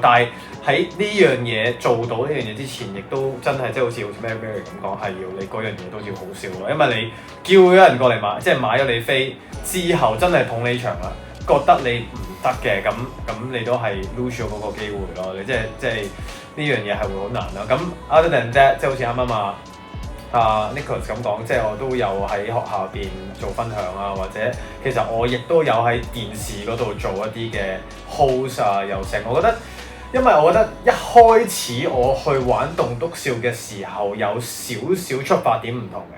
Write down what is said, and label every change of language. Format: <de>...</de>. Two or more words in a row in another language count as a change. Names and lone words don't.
<yue>但係喺呢樣嘢做到呢樣嘢之前，亦都真係即係好似 Mary 咁講，係要你嗰樣嘢都要好笑咯。因為你叫咗人過嚟買，即係買咗你飛之後，真係捧你場啦，覺得你唔得嘅，咁你都係 lose 咗嗰個機會咯。你即係呢樣嘢係會好難咯。咁</yue> <en>other than that，</en> <yue>即係好似啱啱Nicholas 咁講，即係我都有喺學校入邊做分享啊，或者其實我亦都有喺電視嗰度做一啲嘅 host 啊，又成。我覺得，因為我覺得一開始我去玩棟篤笑嘅時候，有少少出發點唔同嘅。</yue>